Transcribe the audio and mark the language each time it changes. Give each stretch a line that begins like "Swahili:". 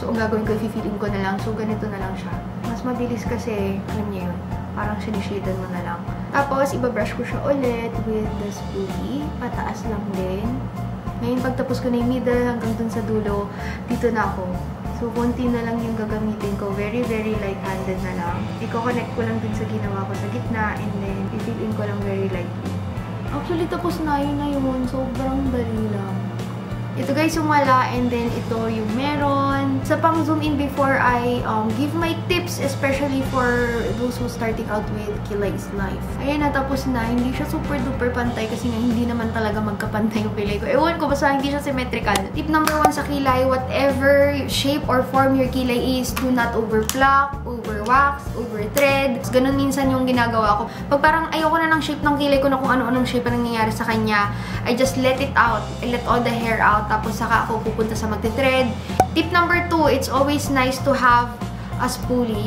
Filipino: So, ang gagawin ko, i-fill in ko na lang. So, ganito na lang siya. Mas mabilis kasi, alam niyo yun. Parang sinishaded mo na lang. Tapos, ibabrush ko siya ulit with the spoolie. Pataas lang din. Ngayon, pagtapos ko na yung middle hanggang dun sa dulo, dito na ako. So, konti na lang yung gagamitin ko. Very, very light-handed na lang. I-connect ko lang dun sa ginawa ko sa gitna and then i-fill in ko lang very lightly. Actually, tapos na yun. Sobrang dali lang. Ito guys yung wala and then ito yung meron. Sa pang
English: zoom in before I give my tips, especially for those who starting out with Kilay is Life.
Filipino: Ayan, natapos na. Hindi siya super duper pantay kasi nga hindi naman talaga magkapantay yung kilay ko. Ewan ko, basta hindi siya symmetrical.
English: Tip number 1 sa kilay, whatever shape or form your kilay is, do not over-pluck, over-wax, over-thread.
Filipino: Ganun minsan yung ginagawa ko. Pag parang ayoko na ng shape ng kilay ko na kung ano-anong shape ang nangyayari sa kanya,
English: I just let it out. I let all the hair out.
Filipino: Tapos saka ako pupunta sa magte-thread.
English: Tip number 2, it's always nice to have a spoolie.